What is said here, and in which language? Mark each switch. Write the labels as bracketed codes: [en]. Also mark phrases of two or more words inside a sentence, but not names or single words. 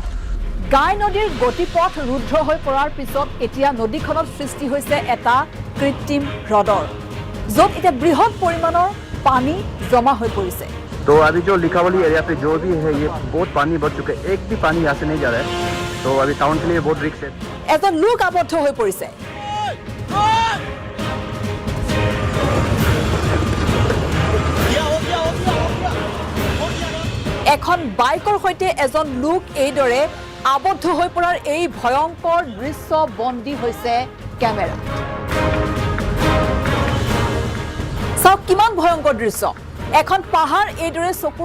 [as] গাই নদীৰ গতিপথ ৰুদ্ধ হৈ পৰাৰ পিছত এতিয়া নদীখনত সৃষ্টি হৈছে এটা কৃত্ৰিম হ্ৰদৰ য'ত এতিয়া বৃহৎ পৰিমাণৰ পানী জমা হৈ পৰিছে [hi] तो अभी जो लिकावली एरिया पे जो भी है ये बहुत पानी बढ़ चुका है एक भी पानी यहाँ से नहीं जा रहा है तो अभी टाउन के लिए बहुत रिस्क है [as] এজন লোক আবদ্ধ হৈ পৰিছে এখন বাইকৰ সৈতে এজন লোক এইদৰে আবদ্ধ হৈ পৰাৰ এই ভয়ংকৰ দৃশ্য বন্দী হৈছে কেমেৰা চাওক কিমান ভয়ংকৰ দৃশ্য এখন পাহাৰ এইদৰে চকুৰ